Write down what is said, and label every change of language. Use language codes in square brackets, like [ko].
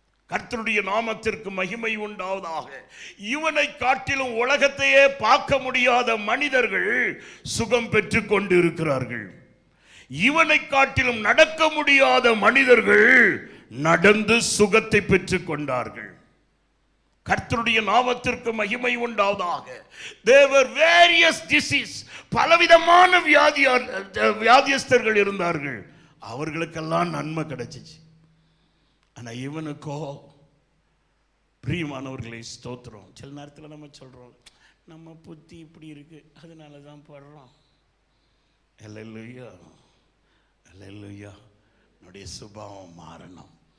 [ta] கர்த்தருடைய நாமத்திற்கு மகிமை உண்டாவதாக. இவனை காட்டிலும் உலகத்தையே பார்க்க முடியாத மனிதர்கள் சுகம் பெற்று கொண்டு இருக்கிறார்கள். இவனை காட்டிலும் நடக்க முடியாத மனிதர்கள் நடந்து சுகத்தை பெற்றுக் கொண்டார்கள். கர்த்தருடைய நாமத்திற்கு மகிமை உண்டாவதாக. [en] There were various disease, [ta] பலவிதமான வியாதியஸ்தர்கள் இருந்தார்கள். அவர்களுக்கெல்லாம் நன்மை கிடைச்சிச்சு. ஆனா இவனுக்கோ, பிரியமானவர்களை ஸ்தோத்திரம், சில நேரத்தில் நம்ம சொல்றோம் நம்ம புத்தி இப்படி இருக்கு அதனால தான் படுறோம். அல்லேலூயா, அல்லேலூயா. என்னுடைய சுபாவம் மாறணும்.